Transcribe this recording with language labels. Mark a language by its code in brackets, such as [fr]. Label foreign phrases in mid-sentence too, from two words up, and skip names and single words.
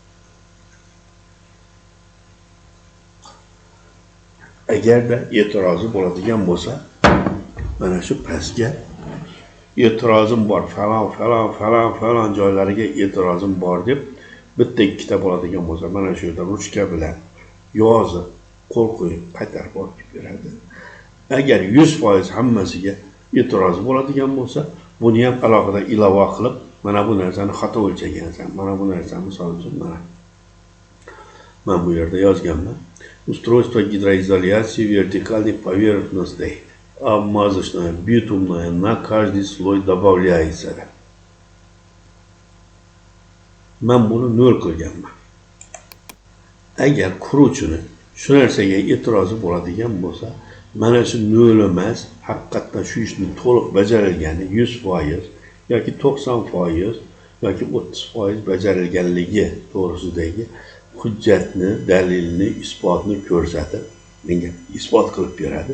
[uz] Agarda e'tirozi bo'ladigan bo'lsa, mana shu pastga e'tirozim bor, falon joylariga e'tirozim bor deb bitta ikkita bo'ladigan bo'lsa, mana shu yerda ruchka bilan yozib, qo'l qo'yib qaytarib olib beradi. Agar 100% hammasiga e'tirozi bo'ladigan bo'lsa, buni ham alohida ilova qilib, mana bu narsani xato o'lchagansan, mana bu narsani misol uchun men bu yerda yozganman. [ru] Устройство гидроизоляции вертикальных поверхностей обмазочное, битумное, на каждый слой добавляется. [uz] Men buni 0 qilganman. Agar quruvchini shu narsaga e'tirozi bo'ladigan bo'lsa, mana shu 0 emas, haqiqatdan shu ishni to'liq bajarilgani 100% yoki 90% yoki 30% bajarilganligi to'g'risidagi hujjatni, dalilni, isbotni ko'rsatib, menga isbot qilib beradi.